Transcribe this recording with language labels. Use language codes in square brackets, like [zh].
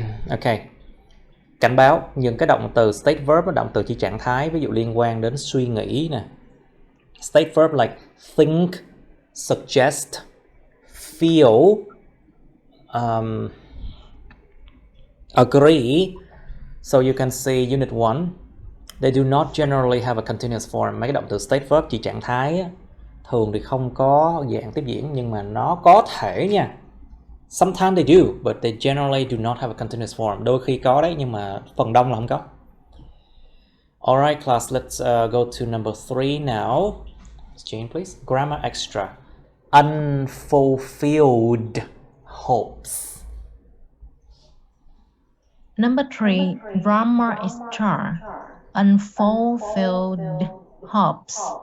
[vi] Ok. Cảnh báo những cái động từ state verb, động từ chỉ trạng thái, ví dụ liên quan đến suy nghĩ nè. [en] State verb like think, suggest, feel, agree. So you can see Unit 1. They do not generally have a continuous form. [vi] Mấy cái động từ state verb chỉ trạng thái á, thường thì không có dạng tiếp diễn, nhưng mà nó có thể nha. [en] Sometimes they do, but they generally do not have a continuous form. [vi] Đôi khi có đấy, nhưng mà phần đông là không có. [en] Alright class, let's go to number 3 now. Exchange please. Grammar extra. Unfulfilled hopes. Number 3, grammar extra. Unfulfilled hopes.